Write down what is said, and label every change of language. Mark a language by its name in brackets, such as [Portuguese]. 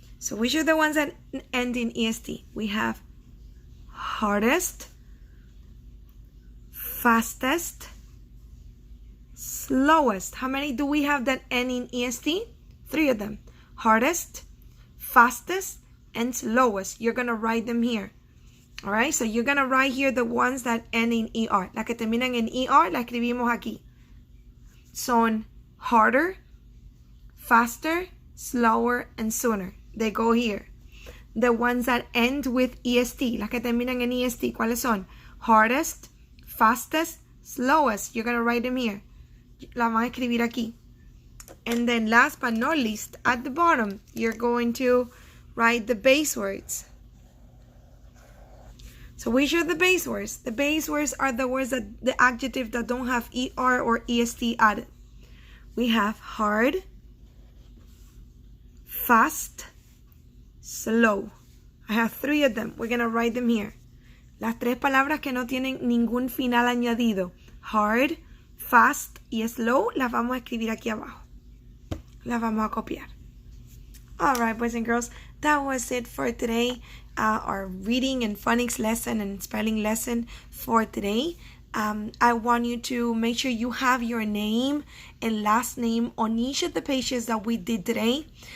[English] So which are the ones that end in EST? We have hardest, fastest, slowest. How many do we have that end in EST? 3 of them. Hardest, fastest, and slowest. You're going to write them here. All right, so you're going to write here the ones that end in ER. [Spanish] Las que terminan en ER, la escribimos aquí. Son harder, faster, slower, and sooner. [English] They go here. The ones that end with EST, [Spanish] las que terminan en EST, ¿cuáles son? [English] Hardest, fastest, slowest. You're going to write them here. [Spanish] La vamos a escribir aquí. [English] And then last but not least, at the bottom, you're going to write the base words. So which are the base words? The base words are the words that the adjectives that don't have ER or EST added. We have hard, fast, slow. I have 3 of them. We're going to write them here. [Spanish] Las 3 palabras que no tienen ningún final añadido. Hard, fast y slow las vamos a escribir aquí abajo. Las vamos a copiar. [English] Alright, boys and girls, that was it for today. Our reading and phonics lesson and spelling lesson for today. I want you to make sure you have your name and last name on each of the pages that we did today.